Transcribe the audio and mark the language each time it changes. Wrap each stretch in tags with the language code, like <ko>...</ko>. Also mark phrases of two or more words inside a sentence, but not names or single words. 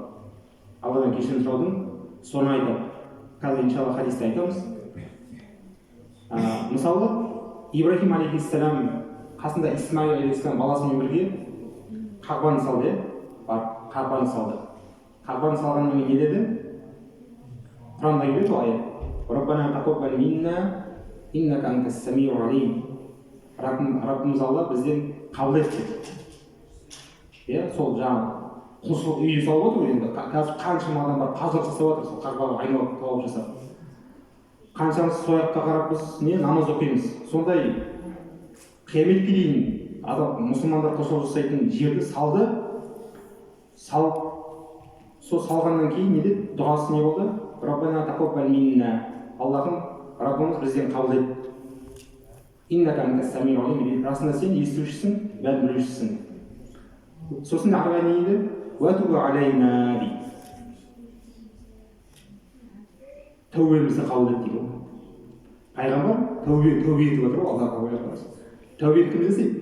<kk>Алладан кешірім сұраудың соны айтады. Қазір иншалла хадисте айтамыз. Мысалы, Ибрахим алейхиссалам қасында Исмаил алейхиссалам баласымен бірге Қағбаны салды, Қағбаны салды. Қағбаны салғаннан кейін не деді? Құранда келеді ғой аят.</kk> <ar>ربنا تقبل منا إنك أنت السميع العليم.</ar> <kk>Раббымыз Алла бізден қабыл ет деді. Сол жаңағы құлшылық үйін салып отыр енді. Қазір қаншама адамдар пазар жасап жатыр, сол Қағбаға айналып тауып жасап. Қаншамыз сояққа қарап біз намаз оқимыз. Сондай қияметке дейін адам мұсылмандар құлшылық жасайтын жерді салды. Сол салғаннан кейін не деді? Дұғасы не болды?</kk> <ar>ربنا تقبل منا.</ar> <kk>Аллахым, Раббымыз бізден қабыл ет.</kk> <ar>إنك أنت السميع العليم.</ar> <kk>Расында сен естушісің, бәрін білушісің. Сосын ары не дейді?</kk> <ar>وتب علينا</ar> <kk>дейді. Тәубемізді қабыл ет дейді. Пайғамбар тәубе етіп отыр ғой, Аллахқа ойлап қараса. Тәубені кім жасайды?</kk>